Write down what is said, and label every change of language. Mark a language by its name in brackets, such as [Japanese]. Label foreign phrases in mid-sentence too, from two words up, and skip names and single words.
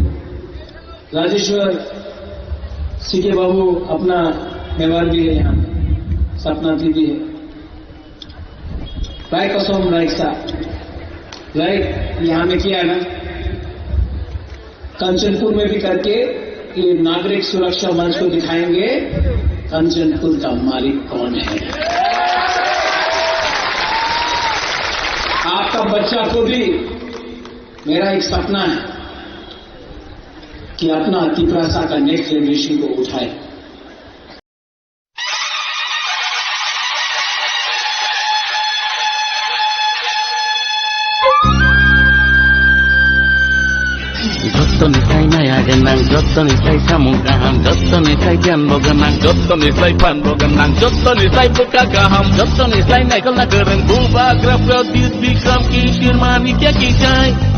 [Hindi] राजेश्वर सीके बाबू अपना मेवार भी है, यहाँ सपना दीदी है, राय कसोम राय साहब राइट यहां में किया ना, कंचनपुर में भी करके ये नागरिक सुरक्षा मंच को दिखाएंगे कंचनपुर का मालिक कौन है। आपका का बच्चा को भी मेरा एक सपना है कि अपना तिपरासा का [English] next generation [Hindi] को उठाए। [Kok Borok] Jottonislay nayaganang, jottonislay samugaham, jottonislay janboganang, jottonislay panboganang, jottonislay pekagaham, jottonislay naikal nagereng, bubagraf pradyut bikram kishir manikya kijai.